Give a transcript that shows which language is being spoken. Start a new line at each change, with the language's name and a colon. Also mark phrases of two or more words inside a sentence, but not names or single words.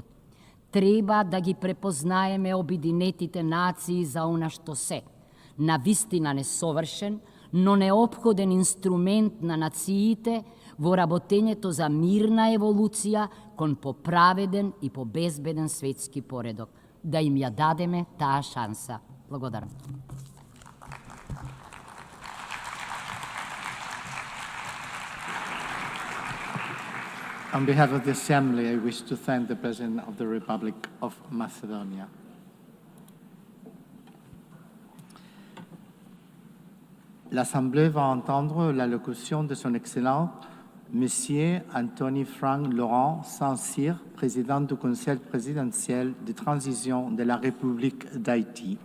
Macedonian: Треба да ги препознаеме Обединетите нации за она што се, навистина несовршен, но неопходен инструмент на нациите во работењето за мирна еволуција кон поправеден и побезбеден светски поредок. Да им ја дадеме таа шанса. Благодарам.
English: On behalf of the Assembly, I wish to thank the President of the Republic of Macedonia.
French: L'Assemblée va entendre l'allocution de son Excellent Monsieur Anthony Frank Laurent Saint-Cyr, président du Conseil présidentiel de transition de la République d'Haïti.